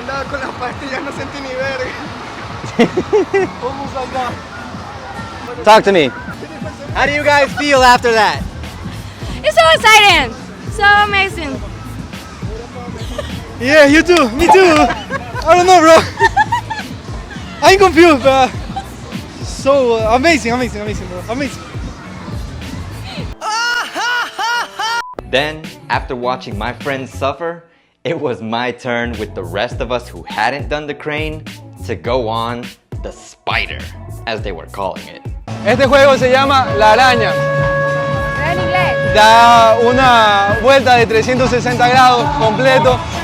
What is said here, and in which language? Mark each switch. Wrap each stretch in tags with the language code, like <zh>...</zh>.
<es>Con las pastillas no sentí ni verga. Vamos allá.</es> <en>Talk to me. How do you guys feel after that? It's so exciting, so amazing. Yeah, you too. Me too. I don't know, bro. I'm confused, but so amazing, bro. Amazing. Then, after watching my friends suffer, it was my turn with the rest of us who hadn't done the crane to go on the spider, as they were calling it.</en> <es>Este juego se llama La Araña. En inglés. Da una vuelta de 360 grados completo.</es>